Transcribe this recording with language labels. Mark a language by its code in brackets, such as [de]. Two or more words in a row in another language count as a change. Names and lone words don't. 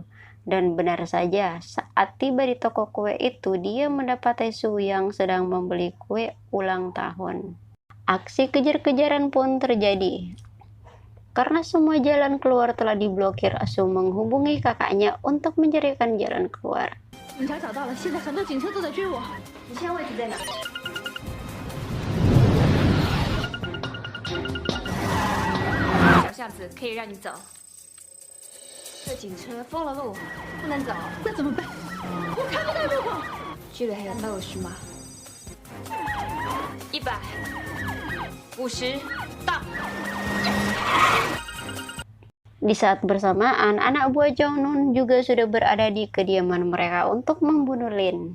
[id] Dan benar saja, saat tiba di toko kue itu, dia mendapati Su yang sedang membeli kue ulang tahun. Aksi kejar-kejaran pun terjadi. Karena semua jalan keluar telah diblokir, Su menghubungi kakaknya untuk mencarikan jalan keluar. [zh] 警察找到了，现在很多警车都在追我。你现在位置在哪？小巷子可以让你走。这警车封了路，不能走。那怎么办？我看不到路口。这里还有道具吗？100、50，到。 [id] Di saat bersamaan, anak buah Chow Nun juga sudah berada di kediaman mereka untuk membunuh Lin.